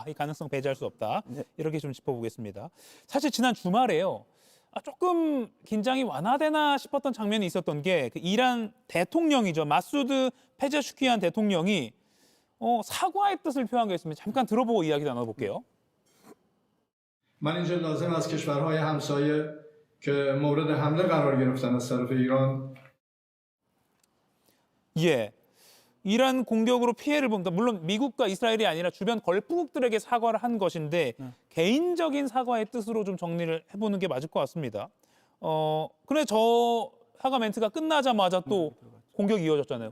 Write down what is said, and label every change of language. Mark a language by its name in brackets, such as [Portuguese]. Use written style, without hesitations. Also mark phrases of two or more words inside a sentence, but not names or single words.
[Korean] 이 가능성 배제할 수 없다. 이렇게 좀 짚어보겠습니다. 사실 지난 주말에요. 조금 긴장이 완화되나 싶었던 장면이 있었던 게 그 이란 대통령이죠. 마수드 페제슈키안 대통령이 사과의 뜻을 표한 게 있습니다. 잠깐 들어보고 이야기 나눠볼게요. [Persian] من اینجا لازم از کشورهای همسایه که مورد حمله قرار گرفتن از طرف ایران [Korean] 이란 공격으로 피해를 본, 물론 미국과 이스라엘이 아니라 주변 걸프국들에게 사과를 한 것인데 개인적인 사과의 뜻으로 좀 정리를 해보는 게 맞을 것 같습니다. 그런데 저 사과 멘트가 끝나자마자 또 공격이 이어졌잖아요.